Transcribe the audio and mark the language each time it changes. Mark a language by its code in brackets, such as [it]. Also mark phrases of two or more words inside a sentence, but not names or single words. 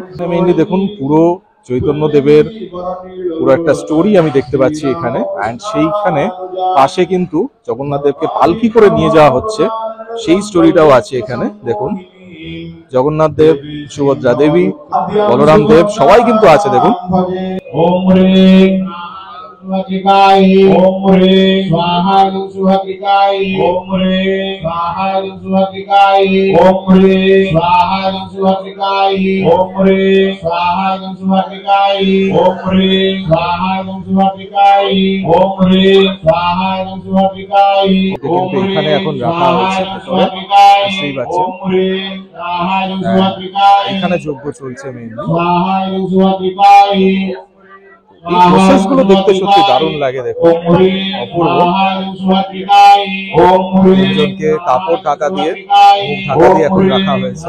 [bn] মেইনলি দেখুন পুরো চৈতন্য দেবের পুরো একটা স্টোরি আমি দেখতে পাচ্ছি এখানে। অ্যান্ড সেইখানে পাশে কিন্তু জগন্নাথ দেবকে পালকি করে নিয়ে যাওয়া হচ্ছে, সেই স্টোরিটাও আছে এখানে। দেখুন জগন্নাথ দেব, সুভদ্রা দেবী, বলরাম দেব সবাই কিন্তু আছে দেখুন। [sa] ओम रे स्वाहा सुहत्रिकाय ओम रे स्वाहा सुहत्रिकाय ओम रे स्वाहा सुहत्रिकाय ओम रे स्वाहा सुहत्रिकाय ओम रे स्वाहा सुहत्रिकाय ओम रे स्वाहा सुहत्रिकाय ओम रे [bn] এখানে এখন রাখা হয়েছে বুঝতেই পারছেন। [sa] ओम रे स्वाहा सुहत्रिकाय [bn] এখানে যজ্ঞ চলছে মেইনলি। [sa] स्वाहा सुहत्रिकाय [bn] এই প্রসেসগুলো দেখতে সত্যি দারুণ লাগে দেখুন, অপূর্ব। দুজনকে কাপড় ঢাকা দিয়ে, মুখ ঢাকা দিয়ে এখন রাখা হয়েছে।